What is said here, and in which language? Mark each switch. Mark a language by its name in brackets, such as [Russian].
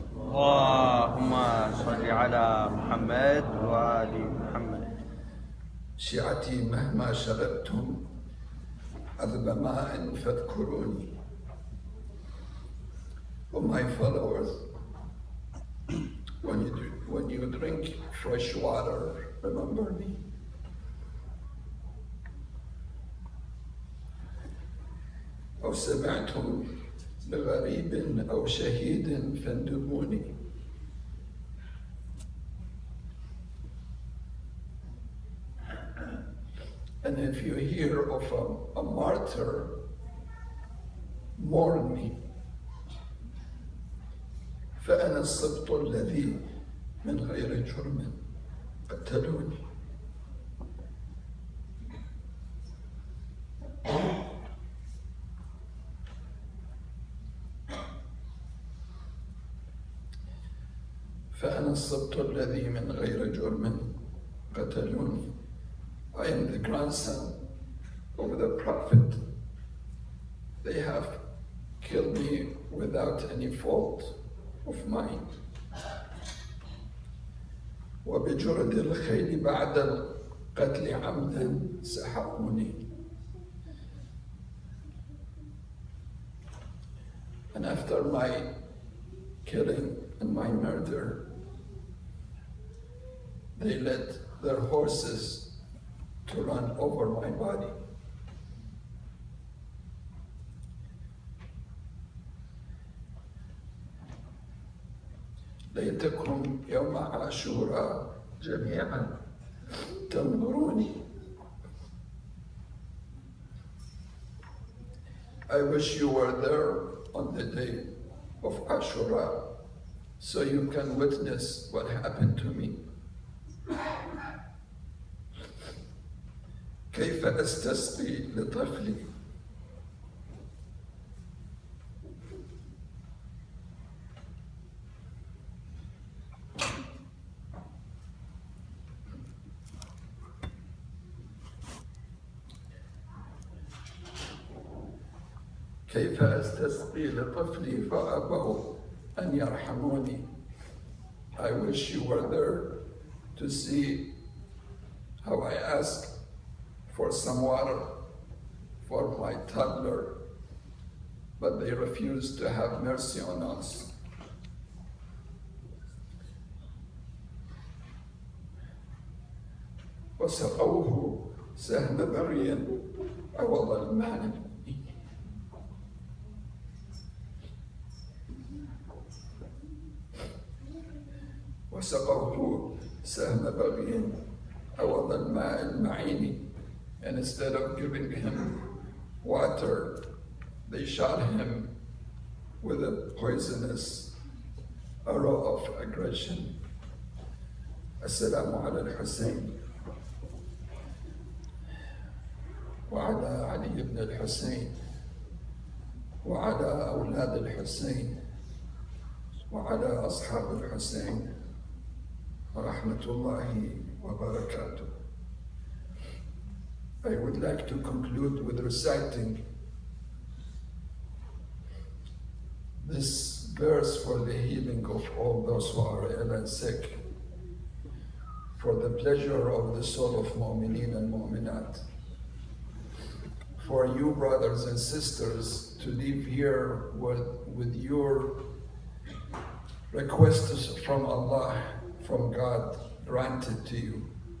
[Arabic] اللهم صل على محمد وآل محمد. شيعتي مهما شربتم عذب ماء فاذكروني. [English] Oh, my followers, when you drink fresh water, remember me. [Arabic] أو سمعتم بغريب أو شهيد فاندبوني. [English] And if you hear of a martyr, mourn me. [Arabic] فأنا السبط الذي من غير جرم قتلوني. فأنا السبط الذي من غير جرم قتلوني. [English] I am the grandson of the Prophet. They have killed me without any fault of mine. [Arabic] وبجرد الخيل بعد القتل عمدا سحقوني. [English] And after my killing and my murder, they led their horses to run over my body. [Arabic] ليتكم يوم عاشوراء جميعا تنظروني. [English] I wish you were there on the day of Ashura so you can witness what happened to me. [Arabic] كيف أستسقي لطفلي كيف أستسقي لطفلي فأبوا أن يرحموني. [English] I wish you were there to see how I ask for some water for my toddler, but they refused to have mercy on us. [Arabic] وسقوه سهم بغي عوض المال. وسقوه سهم بغي عوض الماء المعين. [English] And instead of giving him water, they shot him with a poisonous arrow of aggression. [Arabic] Assalamu ala al-Hussein وعلى علي بن الحسين وعلى أولاد الحسين وعلى أصحاب الحسين ورحمة الله وبركاته. [English] I would like to conclude with reciting this verse for the healing of all those who are ill and sick, for the pleasure of the soul of mu'mineen and mu'minat, for you brothers and sisters to live here with your requests from Allah, from God, granted to you,